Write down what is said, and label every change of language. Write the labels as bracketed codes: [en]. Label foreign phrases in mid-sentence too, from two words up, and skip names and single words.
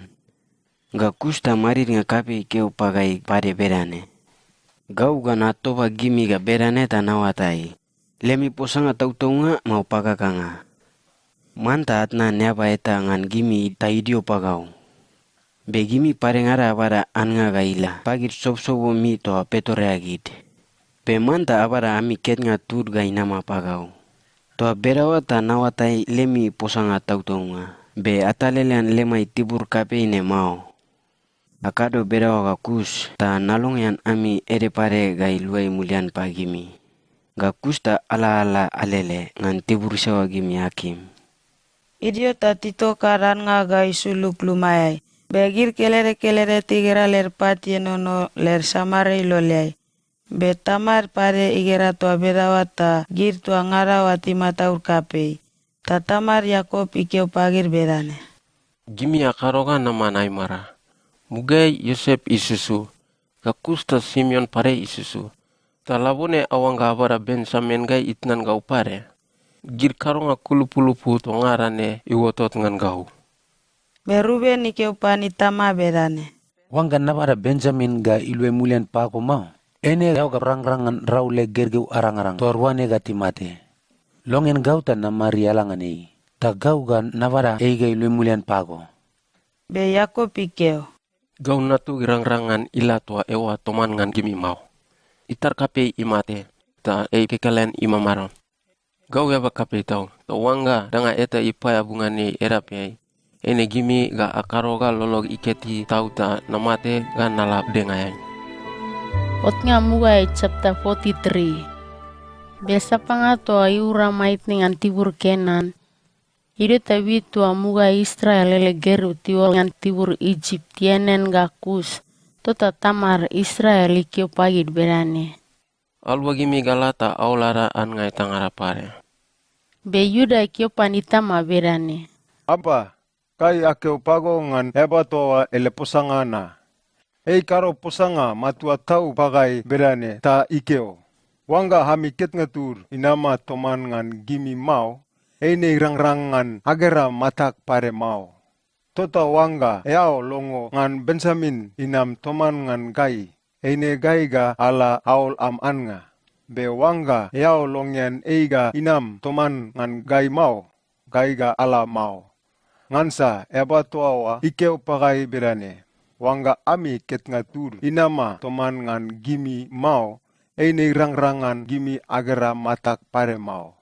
[bch] Ga kusta marit nga kape ikeo pagai pare berane. Gau ga natoba gimi ga berane ta nawatai. Lemi posanga tautau nga mau pagaka nga. Manta atna nyaba eta ngan gimi ta idio pagau. Be gimi pare ngara abara an nga ga ila. Pagir sob-sobo mi toa petoreagid. Pe manta abara ami ket nga tur ga inama pagau. Toa berawa ta nawatai lemi posanga tautau nga. Be atalelean lemai tibur kape ine mau. Akado berawa ga kus ta nalong yan ami ere pare gai luai mulian pagimi. Ga kus ta ala-ala alele ngan tibur sawa gimi hakim. Idio ta tito karan nga gai suluk lumayai. Begir kelere-kelere tigera ler pat yenono ler samare iloleai. Be tamar pare igera tua berawa ta gir tua ngarawa timataur kapei. Ta tamar Yakob ikeo pagir berane. Gimi akaroga nama naimara. Mugai Yosep isusu, kakusta Simeon pare isusu. Talabone awanga abara Benjamin gai itnan gau pare. Gir karonga kulupu-lupu to ngarane iwotot ngan gau. Berube nikeo panitama berane. Wanga nabara Benjamin ga ilwe mulian pako mau. Ene gau ga rang-rangan raule gergeu arang-arang. Torwane ga timate. Longen gau ta namari alangan ei. Ta gau ga nabara ga ilwe mulian pako. Be Yakob ikeo. Gau natu girang-rangan ila tua ewa toman ngan gimi mau. Itar kape imate, ta kekalian imamaron. Gau ya bakape tau. Tawanga danga eta ipaya bungani erap yai. Ene gimi ga akaroga lolog iketi tau ta namate ga nalap dengayai. Otnga mugai chapter 43. Besa pangato ayura mait ningan tibur Kenan. Ide tawi tua muga Israel ele geru tiwol ngan tibur Egypt tienen ga Kus. Tota tamar Israel ikio pagid berane. Alwa gimi galata aulara an ngai tangara pare. Be Yuda ikio panita ma berane. Apa, kai akeu pago ngan hebatoa ele posangana. Ei karo posanga matua tau pagai berane ta ikeo. Wanga hami ket ngatur inama toman ngan gimi mau, eine rang-rangan agera matak pare mau. Tota wanga eao longo ngan Benjamin inam toman ngan gai, eine gai ga ala aol am anga. Be wanga eao longyan eiga inam toman ngan gai mau, gai ga ala mau. Ngansa eba toawa ikeo pagai berane. Wanga ami ket ngatur inama toman ngan gimi mau, eine rang-rangan gimi agera matak pare mau.